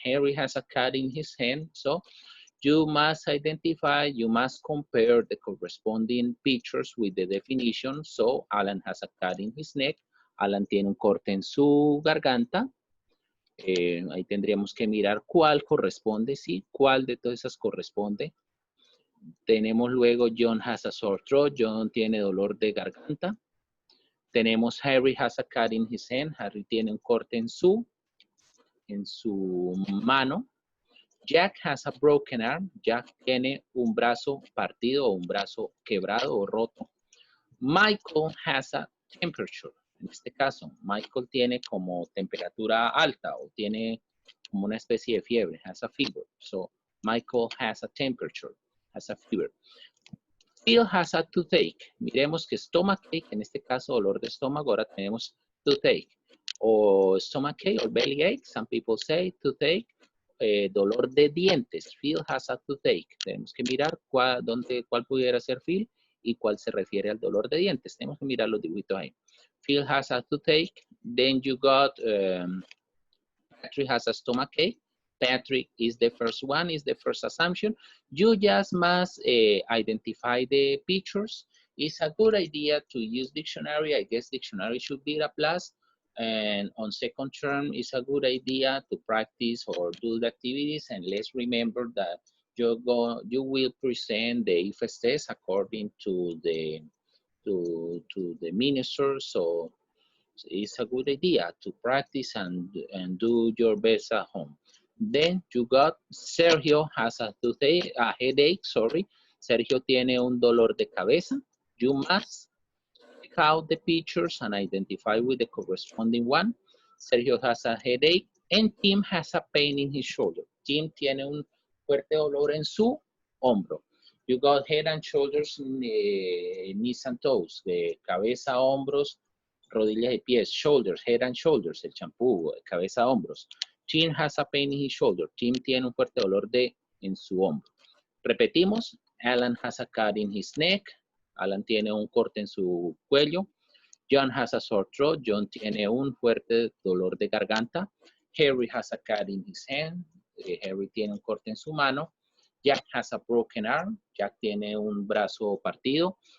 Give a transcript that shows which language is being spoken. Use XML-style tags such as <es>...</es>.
<en>Harry has a cut in his hand. So you must identify, you must compare the corresponding pictures with the definition. So Alan has a cut in his neck.</en> <es>Alan tiene un corte en su garganta. Ahí tendríamos que mirar cuál corresponde, sí, cuál de todas esas corresponde. Tenemos luego</es> <en>John has a sore throat.</en> <es>John tiene dolor de garganta. Tenemos</es> <en>Harry has a cut in his hand.</en> <es>Harry tiene un corte en su mano.</es> <en>Jack has a broken arm.</en> <es>Jack tiene un brazo partido o un brazo quebrado o roto.</es> <en>Michael has a temperature.</en> <es>En este caso, Michael tiene como temperatura alta o tiene como una especie de fiebre.</es> <en>Has a fever. So, Michael has a temperature. Has a fever. Phil has a toothache.</en> <es>Miremos que stomachache, en este caso dolor de estómago, ahora tenemos toothache.</es> <en>O stomachache or bellyache, some people say toothache.</en> <es>Dolor de dientes.</es> <en>Phil has a toothache.</en> <es>Tenemos que mirar cuál pudiera ser Phil y cuál se refiere al dolor de dientes. Tenemos que mirar los dibujitos ahí.</es> <en>Phil has a toothache. Then you got Patrick has a stomachache. Patrick is the first one, is the first assumption. You just must identify the pictures. It's a good idea to use dictionary. I guess dictionary should be a plus. And on second term, it's a good idea to practice or do the activities. And let's remember that you will present the IFES test according to the minister. So it's a good idea to practice and do your best at home. Then you got Sergio has a headache, sorry.</en> <es>Sergio tiene un dolor de cabeza.</es> <en>You must check out the pictures and identify with the corresponding one. Sergio has a headache and Tim has a pain in his shoulder.</en> <es>Tim tiene un fuerte dolor en su hombro.</es> <en>You got head and shoulders, knees and toes,</en> <es>de cabeza, hombros, rodillas y pies,</es> <en>shoulders, head and shoulders,</en> <es>el champú, cabeza, hombros.</es> <en>Tim has a pain in his shoulder.</en> <es>Tim tiene un fuerte dolor en su hombro. Repetimos,</es> <en>Alan has a cut in his neck.</en> <es>Alan tiene un corte en su cuello.</es> <en>John has a sore throat.</en> <es>John tiene un fuerte dolor de garganta.</es> <en>Harry has a cut in his hand.</en> <es>Harry tiene un corte en su mano.</es> <en>Jack has a broken arm.</en> <es>Jack tiene un brazo partido.</es>